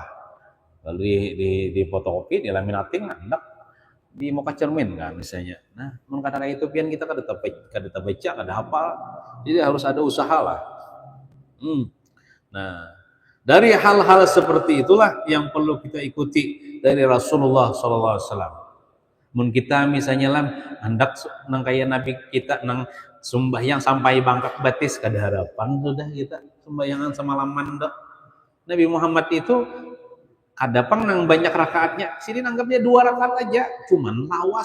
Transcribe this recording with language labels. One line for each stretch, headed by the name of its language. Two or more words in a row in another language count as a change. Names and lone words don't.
Banjar: Lalu di fotokopi, di laminating, anak di muka cermin kan misalnya. Nah, kata itu pian kita kada baca, kada hafal.
Indonesian: Jadi harus ada usaha lah. Nah, dari hal-hal seperti itulah yang perlu kita ikuti dari Rasulullah SAW.
Banjar: Mun kita misalnya hendak nang kaya Nabi kita nang sembahyang sampai bangkak batis, kada harapan sudah kita sembahyangan semalaman dah. Nabi Muhammad itu kadapang nang banyak rakaatnya, sini anggapnya 2 rakaat aja, cuman lawas.